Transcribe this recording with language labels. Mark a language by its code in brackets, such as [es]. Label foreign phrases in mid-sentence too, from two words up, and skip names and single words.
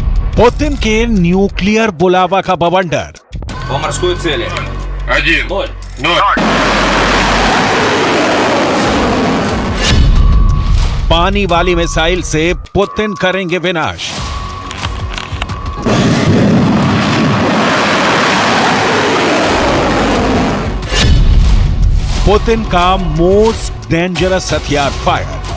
[hi] पुतिन के न्यूक्लियर बुलावा का बवंडर। [ru] По морской цели. 1, 0. [hi] पानी वाली मिसाइल से पुतिन करेंगे विनाश। पुतिन का [en] most dangerous [hi] हथियार फायर।